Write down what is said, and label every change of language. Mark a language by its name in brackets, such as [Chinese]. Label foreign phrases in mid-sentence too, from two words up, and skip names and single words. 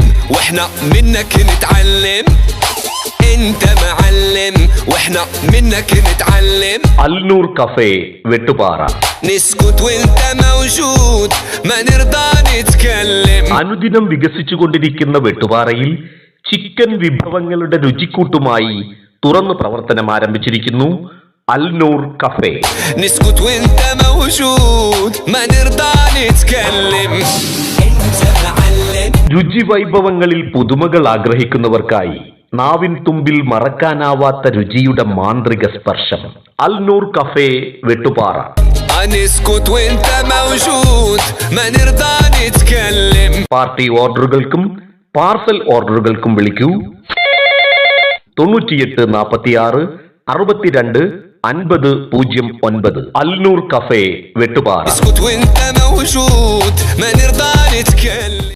[Arabic] واحنا منك نتعلم انت معلم واحنا منك نتعلم النور كافيه വെട്ടുപാറ نسكت وانت موجود ما نرضى نتكلم [Malayalam] അനുദിനം വികസിച്ചുകൊണ്ടിരിക്കുന്ന വെട്ടുപാറയിൽ ചിക്കൻ വിഭവങ്ങളുടെ രുചിക്കൂട്ടുമായി തുറന്നു പ്രവർത്തനം ആരംഭിച്ചിരിക്കുന്നു النور كافيه [Arabic] نسكت وانت موجود ما نرضى نتكلم انت معلم [Malayalam] രുചി വൈഭവങ്ങളിൽ പുതുമകൾ ആഗ്രഹിക്കുന്നവർക്കായി നാവിൻ തുമ്പിൽ മറക്കാനാവാത്ത രുചിയുടെ മാന്ത്രിക സ്പർശം النور كافيه വെട്ടുപാറ [Arabic] نسكت وانت موجود ما نرضى نتكلم [Malayalam] പാർട്ടി ഓർഡറുകൾക്കും പാർസൽ ഓർഡറുകൾക്കും വിളിക്കൂ 98 46 62 5009 النور كافيه വെട്ടുപാറ [Arabic] نسكت وانت موجود ما نرضى نتكلم